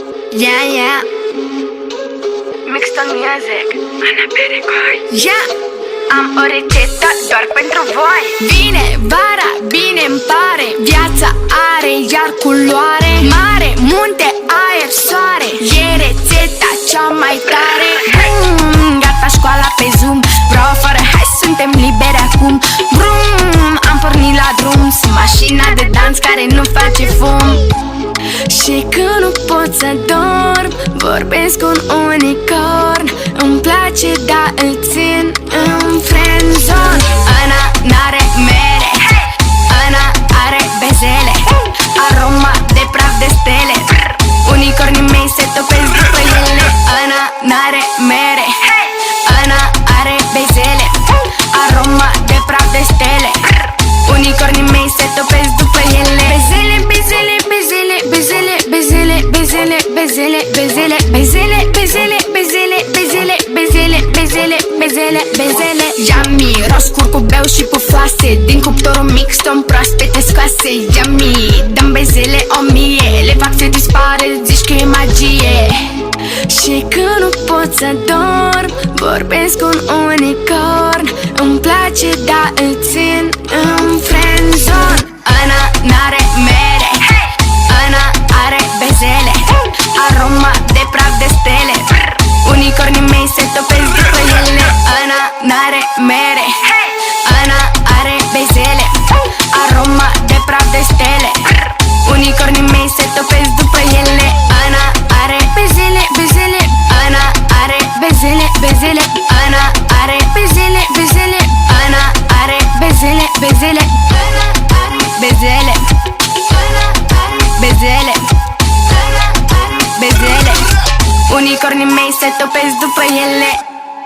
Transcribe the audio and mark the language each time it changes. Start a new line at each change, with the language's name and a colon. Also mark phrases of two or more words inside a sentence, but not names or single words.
English: Yeah, yeah. Mixed on music, Ana Perecoi. Yeah.
Romanian: Am o rețetă doar pentru voi. Vine vara, bine îmi pare. Viața are iar culoare. Mare, munte, aer, soare. E rețeta cea mai tare. Gata școala pe Zoom. Bro, fără hai suntem liberi acum. Brum, am pornit la drum. Sunt mașina de dans care nu face fum. Și când nu pot să dorm, vorbesc cu un unicorn. Îmi place, dar îl țin în friendzone. Ana n-are mere, Ana are bezele, aroma de praf de stele. Unicornii mei se topesc după ele. Ana n-are mere, Ana are bezele, aroma de praf de stele. Unicornii mei se topesc după ele. Bezele, bezele, bezele, bezele, bezele, bezele, bezele, bezele, bezele, bezele, bezele, bezele, bezele, bezele, bezele, bezele. Yummy, roz, curcubeu și pufoase. Din cuptorul mixton proaspete scoase. Yummy, dăm bezele o mie. Le fac să dispare, zici că e magie. Și când nu pot să dorm, vorbesc cu un unicorn. Îmi place, dar îl țin în friendzone. Ana n-are mere, Ana are bezele, aroma de praf de stele. Unicornii mei se topesc după ele. Ana n-are mere, Ana are bezele, aroma de praf de stele. Unicornii mei se topesc după ele. Ana are bezele, bezele, Ana are bezele, bezele, Ana are bezele, bezele, Ana are bezele, bezele, Ana are bezele, bezele, bezele. Unicornii mei se topesc după ele.